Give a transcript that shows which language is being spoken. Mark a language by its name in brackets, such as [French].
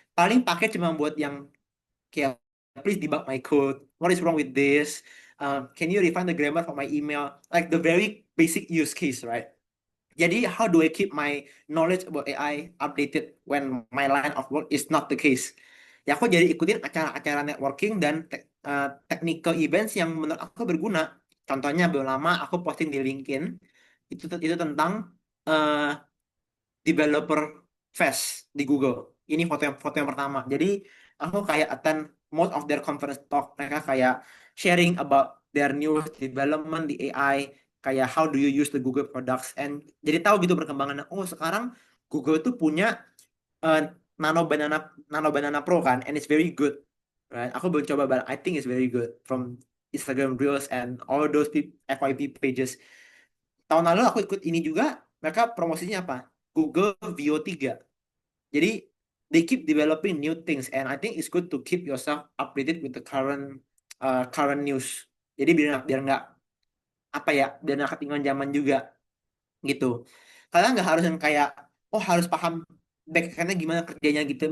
[Indonesian] Paling pakai cuma buat yang kayak [English] please debug my code. What is wrong with this? Can you refine the grammar for my email? Like the very basic use case, right? Jadi how do I keep my knowledge about AI updated when my line of work is not the case? [Indonesian] Ya aku jadi ikutin acara-acara networking dan technical events yang menurut aku berguna. Contohnya belum lama aku posting di LinkedIn itu tentang uh, developer fest di Google. Ini foto yang pertama. Jadi aku kayak attend most of their conference talk. Mereka kayak [English] sharing about their new development di AI, kayak how do you use the Google products, and [Indonesian] jadi tahu gitu perkembangannya. Oh, sekarang Google tuh punya uh, Nano Banana Nano Banana Pro kan, [English] and it's very good. Right? [Indonesian] Aku belum coba, [English] but I think it's very good from Instagram Reels and all those FYP pages. [Indonesian] Tahun lalu aku ikut ini juga, mereka promosinya apa? Google Vio 3. [English] Jadi they keep developing new things, and I think it's good to keep yourself updated with the current news. [Indonesian] Jadi biar biar nggak apa ya, biar nggak ketinggalan zaman juga gitu. Kalian nggak harus yang kayak oh harus paham backendnya gimana kerjanya gitu.